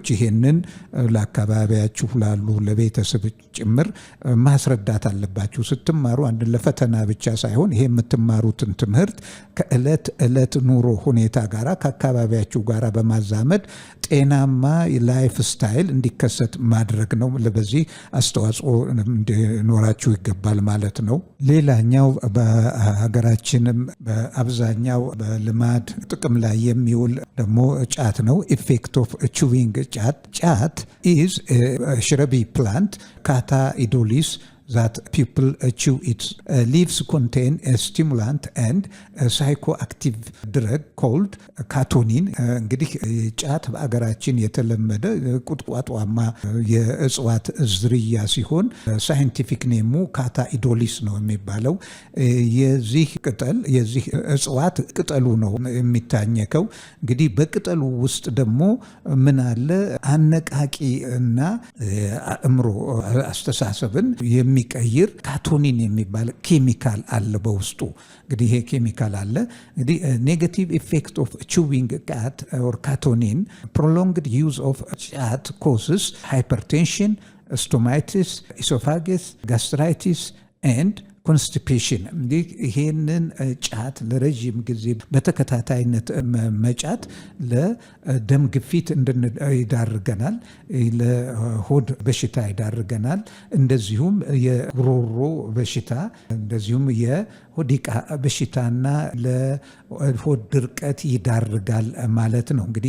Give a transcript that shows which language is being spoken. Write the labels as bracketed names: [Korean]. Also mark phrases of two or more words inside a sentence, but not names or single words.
[Amharic] ይሄንን ለአካባቢያችሁ ላሉ ለቤተሰብ ጭምር ማስረዳት አለባችሁ። ስትማሩ አንድ ለፈተና ብቻ ሳይሆን ይሄ የምትማሩትን ትምህርት ከዕለት ዕለት ኑሮ ሁኔታ ጋራ ከአካባቢያችሁ ጋራ በማዛመድ ጤናማ ላይፍ ስታይል እንዲከሰት ማድረግ ነው። በዚህ አስተዋጽኦ እንዲኖራችሁ ይገባል ማለት ነው። ሌላኛው በሀገራችንም በአብዛኛው በልማድ ጥቅም ላይ የሚውል ደግሞ ጫት ነው። [English] effect of chewing khat is shrubby plant Catha edulis that people chew it. Leaves contain a stimulant and a psychoactive drug called [Amharic] ካቶኒን። እንግዲህ ጫት በአገራችን የተለመደ ቁጥቋጦማ የእጽዋት ዝርያ ሲሆን [English] scientific name [Amharic] ካታ ኢዶሊስ ነው የሚባለው። የዚህ እጽዋት ቅጠሉ ነው የሚታኘከው። እንግዲህ በቅጠሉ ውስጥ ደግሞ ምን አለ? አነቃቂ እና አእምሮ አስተሳሰብን የሚቀይር ካቶኒን የሚባል ኬሚካል አለ በውስጡ። እንግዲህ ይሄ ኬሚካል አለ። እንግዲህ [English] negative effect of chewing cat or ካቶኒን prolonged use of cat causes hypertension, stomatitis, esophagus, gastritis and ኮንስቲፔሽን። [Amharic] እንዲህ ይሄንን ጫት ለረጅም ጊዜ በተከታታይነት መጫት ለደም ግፊት ይዳርገናል፣ ለሆድ በሽታ ይዳርገናል፣ እንደዚሁም የጉሮሮ በሽታ፣ እንደዚሁም የሆዲቃ በሽታና ለሆድ ድርቀት ይዳርጋል ማለት ነው። እንግዲህ